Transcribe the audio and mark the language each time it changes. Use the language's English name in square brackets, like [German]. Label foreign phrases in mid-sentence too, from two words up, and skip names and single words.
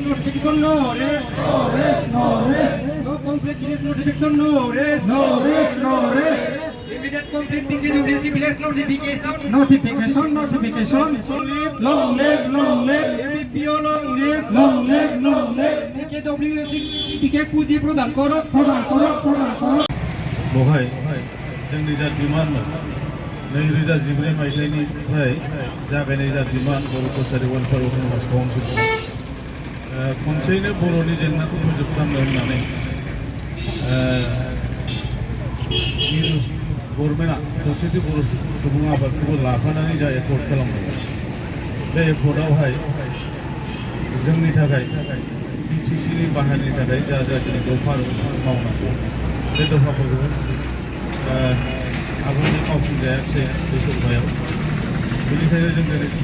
[English] notification, no arrest. No arrest, no arrest. No complete village notification, no arrest. No arrest, no arrest. Immediate complete ticket to receive village notification. Notification, notification. Long live, long live. ABPO long live. Long live, long live. [Bangla] TKWC ticket পুঁজি প্রদান করো। প্রদান করো, প্রদান করো। [Bodo] बहाय जोंनि जा डिमान्ड 2014 मायथाइनिफ्राय जागायनाय जा डिमान्ड बर' कसारि वेलफेयार अट'नमास काउन्सिल खनसेयैनो बर'नि जेंनाखौ फोजोबस्रांनो होननानै गभर्नमेन्टआ खौसेथि बर' सुबुं आफादखौबो लाफानानै जा एफर्ट खालामदों बे एफर्टआवहाय जोंनि थाखाय बिटिसिनि बाहायनि थाखाय जा जोंनि दफा मावनांगौ बे दफाफोरखौ आबुङै मावफुंजायाखै बे सोरबायाव बेनिखायनो जों दिनै